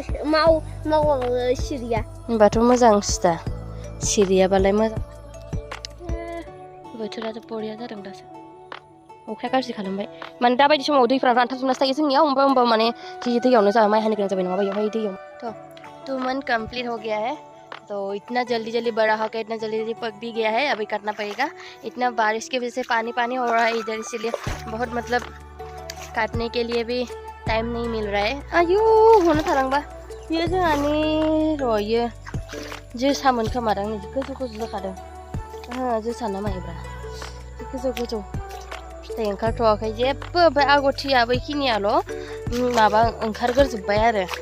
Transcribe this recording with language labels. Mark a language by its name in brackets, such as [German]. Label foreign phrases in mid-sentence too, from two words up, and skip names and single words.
[Bodo] मावाबा सिरिया होनबाथ' मोजांसो दा सिरियाबालाय मोजां बोथोराथ' बरिया जादों दासो अखाया गाज्रि खालामबाय माने दाबायदि समाव दैफ्रा रानथाबजोबनासो थायो जोंनियाव होमबा माने जि दैयावनो जा माइ हानो गोनां जाबाय नङाबा बेवहाय दैयाव [Hindi] तो 2 [English] month complete [Hindi] हो गया है तो इतना जल्दी जल्दी बड़ा हो गया इतना जल्दी जल्दी पक भी गया है अभी काटना पड़ेगा इतना बारिश की वजह से पानी पानी हो रहा है इधर इसीलिए बहुत मतलब काटने के लिए भी टाइम नहीं मिल रहा है [Bodo] आयु होनो थालांबा ये जोंहानि रयो जोसामोन खोमादां नै गोजौ गोजौ जाखादों जोसाना माइब्रा गोजौ गोजौ फिथाइ ओंखारथ'वाखै जेबो ओमफ्राय आगथिया बैखिनियाल' माबा ओंखारग्रोजोब्बाय आरो